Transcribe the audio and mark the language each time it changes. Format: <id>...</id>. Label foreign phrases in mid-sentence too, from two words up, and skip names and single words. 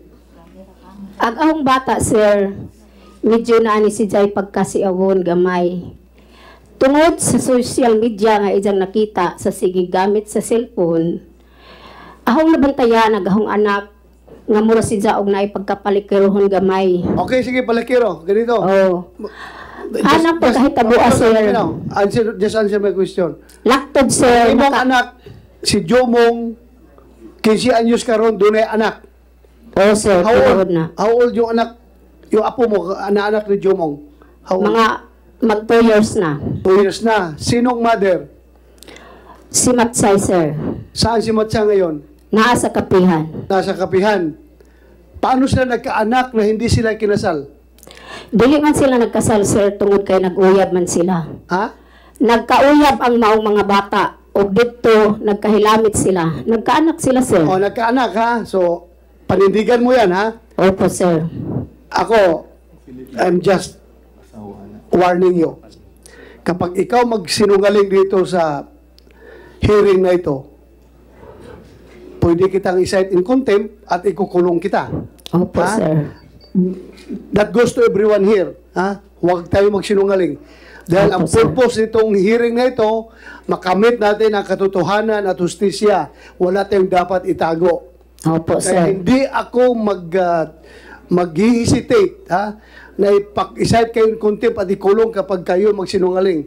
<ceb>Ang ahong bata, sir, medyo na ani siya pagkasiawon gamay. Tungod sa social media nga ijang nakita sa sige gamit sa cellphone, ahong nabantayan agahong anak nga mura siya og naay pagkapalikirohon gamay.</ceb> <tl>Okay, sige, palakiro. Ganito. Oh. Anak po kahit tabuas, sir.</tl> <en>Just answer my question.</en> <ceb>Laktod, sir. Imong anak, si Jomong, 15 anyos karon dunay anak. Oh, sir, tinuod na.</ceb> <en>How old</en> <tl>yung anak, yung apo mo, anak ni Jomong?</tl> <en>How old?</en> <tl>Mga mag 2 years na. 2 years na. Sinong mother? Si Matsay, sir. Saan si Matsa ngayon?</tl> <ceb>Naa sa kapihan.</ceb> <tl>Nasa kapihan. paano sila nagkaanak na hindi sila kinasal?</tl> <ceb>Dili man sila nagkasal, sir, tungod kay nag-uyab man sila. Ha? Nagkauyab ang maong mga bata o dito nagkahilamit sila. Nagkaanak sila, sir.</ceb> <tl>O, nagkaanak, ha? So, panindigan mo yan, ha? Opo, sir. Ako,</tl> <en>I'm just warning you.</en> <tl>Kapag ikaw magsinungaling dito sa hearing na ito, pwede kitang i-</tl> <en>cite in contempt</en> <tl>at ikukulong kita. Opo, Ha? sir.</tl> <en>That goes to everyone here. Ha?</en> <tl>Huwag tayo magsinungaling. Dahil ang Opo, sir. purpose nitong hearing na ito, makamit natin ang katotohanan at hustisya. Wala tayong dapat itago. Opo, Kaya sir. hindi ako mag-hesitate, ha? Na i-cite kayo</tl> <en>in contempt</en> <tl>at ikulong kapag kayo magsinungaling.</tl>